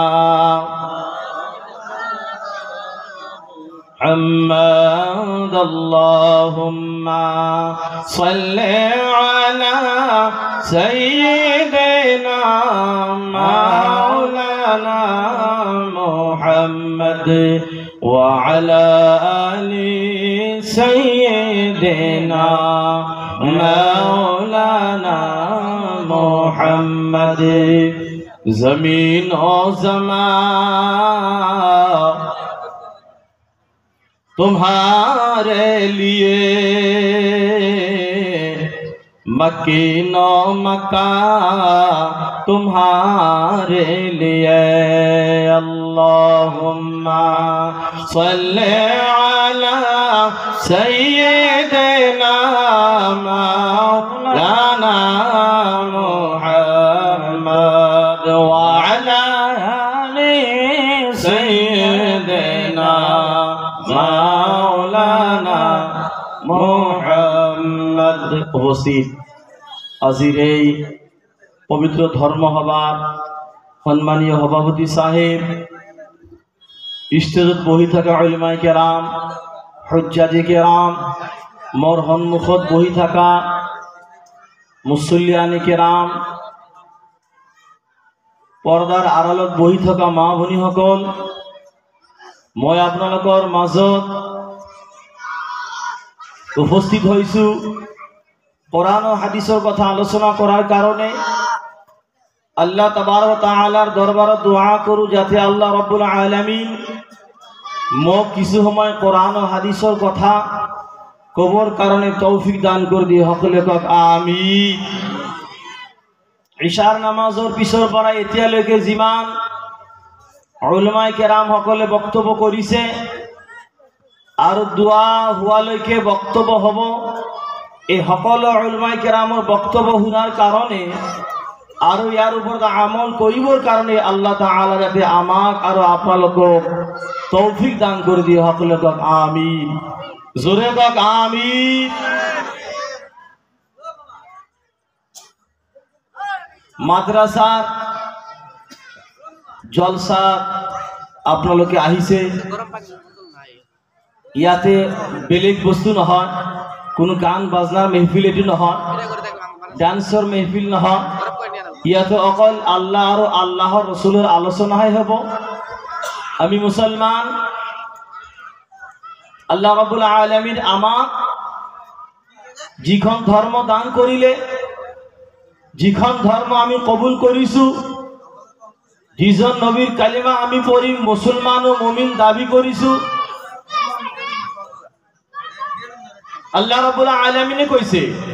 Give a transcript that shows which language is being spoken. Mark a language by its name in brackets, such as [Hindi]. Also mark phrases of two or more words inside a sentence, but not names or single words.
[Arabic] محمد اللهم صل على سيدنا مولانا محمد وعلى آل سيدنا مولانا محمد [Urdu] زمین و زمان تمہارے لیے مکین و مکاں تمہارے لیے [Arabic] اللهم صل على سيدنا مولانا محمد وعلى آل سيدنا مولانا محمد. [Bangla] উপস্থিত আজির এই পবিত্র ধর্ম সভার সম্মানীয় সভাপতি সাহেব, [Assamese] স্টেজত বহি থকা [Urdu] علمائے کرام, حجاج کرام, [Assamese] মোৰ সন্মুখত বহি থকা [Urdu] مصلیان کرام, [Assamese] পৰ্দাৰ আড়ালত বহি থকা মা ভনীসকল, মই আপোনালোকৰ মাজত উপস্থিত হৈছো [Bangla] কোরআন ও হাদিসের কথা আলোচনা করার কারণে। [Arabic] الله تبارك وتعالى [Assamese] দরবারে দোয়া করু যাতে [Arabic] الله رب العالمين [Assamese] মোক কিছু সময় [Bangla] কোরআন ও হাদিসের কথা কবর কারণে [Assamese] তৌফিক দান করে দিয়ে সকলে কক আমিন। ইশার নামাজৰ পিছৰ পৰা এতিয়ালৈকে যিমান [Urdu] علمائے کرام [Assamese] সকলে বক্তব্য কৰিছে আৰু দোয়া হোৱালৈকে বক্তব্য হ'ব, এই সকলো উলামায়ে কেৰামৰ বক্তব্য শুনাৰ কাৰণে আৰু ইয়াৰ ওপৰত আমল কৰিবৰ কাৰণে আল্লাহ তাআলা যাতে আমাক আৰু আপোনালোকক তৌফিক দান কৰি দিয়ে সকলে কক আমিন। জোরে কক আমিন। মাদ্রাসার জলসা আপোনালোকে আহিছে, ইয়াতে বেলেগ বস্তু নহয়, কোনো গান বাজনাৰ মেহফিল এটি নহয়, ডান্সৰ মেহফিল নহয়, ইয়াতে অকল আল্লাহ আৰু আল্লাহৰ ৰসুলৰ আলোচনাহে হ'ব। আমি মুসলমান, [Arabic] الله رب العالمين [Assamese] আমাক যিখন ধর্ম দান করিলে, যিখন ধর্ম আমি কবুল করিছো, যিজন নবীর কালিমা আমি পড়ি মুসলমান ও মুমিন দাবি করিছো, আল্লাহ রাব্বুল আলামিনে কইছে